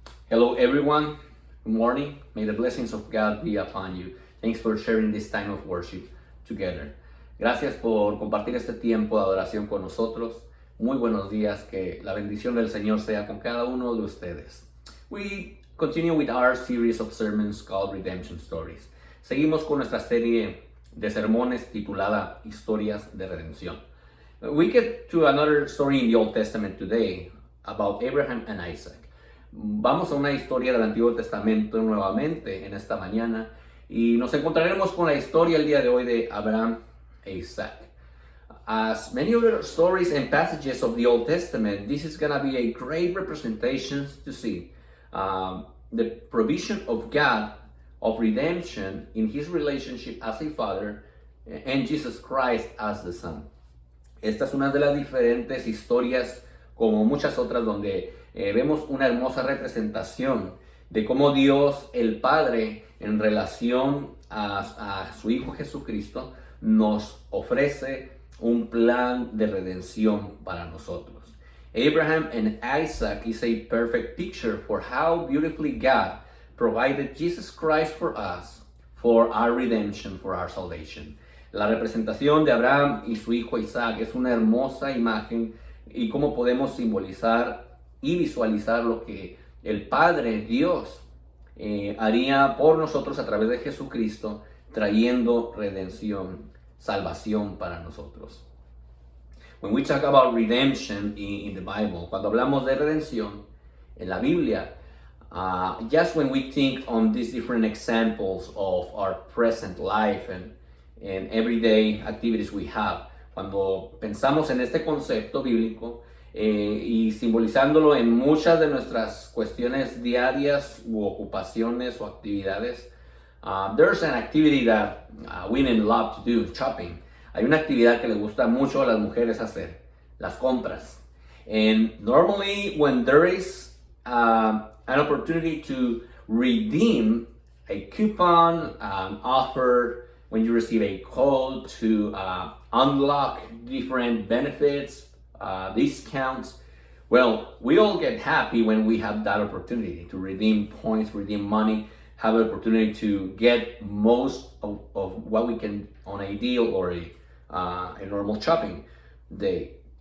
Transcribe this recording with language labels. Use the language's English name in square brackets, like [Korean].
[English] Hello everyone, good morning. May the blessings of God be upon you. Thanks for sharing this time of worship together. [Spanish] Gracias por compartir este tiempo de adoración con nosotros. Muy buenos días, que la bendición del Señor sea con cada uno de ustedes. [English] We continue with our series of sermons called Redemption Stories. [Spanish] Seguimos con nuestra serie de sermones titulada Historias de Redención. [English] We get to another story in the Old Testament today about Abraham and Isaac. [Spanish] Vamos a una historia del Antiguo Testamento nuevamente en esta mañana y nos encontraremos con la historia el día de hoy de Abraham Isaac. [English] As many other stories and passages of the Old Testament, this is going to be a great representation to see the provision of God of redemption in his relationship as a father and Jesus Christ as the son. [Spanish] Esta es una de las diferentes historias, como muchas otras, donde vemos una hermosa representación de cómo Dios, el Padre, en relación a su Hijo Jesucristo, nos ofrece un plan de redención para nosotros. [English] Abraham and Isaac is a perfect picture for how beautifully God provided Jesus Christ for us, for our redemption, for our salvation. [Spanish] La representación de Abraham y su hijo Isaac es una hermosa imagen y cómo podemos simbolizar y visualizar lo que el Padre Dios haría por nosotros a través de Jesucristo, trayendo redención, salvación para nosotros. [English] When we talk about redemption in the Bible, [Spanish] cuando hablamos de redención en la Biblia, [English] just when we think on these different examples of our present life and everyday activities we have, [Spanish] cuando pensamos en este concepto bíblico y simbolizándolo en muchas de nuestras cuestiones diarias u ocupaciones o actividades, [English] there's an activity that women love to do, shopping. [Spanish] Hay una actividad que les gusta mucho a las mujeres hacer, las compras. [English] And normally when there is an opportunity to redeem a coupon, offer, when you receive a code to unlock different benefits, discounts, well, we all get happy when we have that opportunity to redeem points, redeem money, have the opportunity to get most of what we can on a deal or a normal shopping day.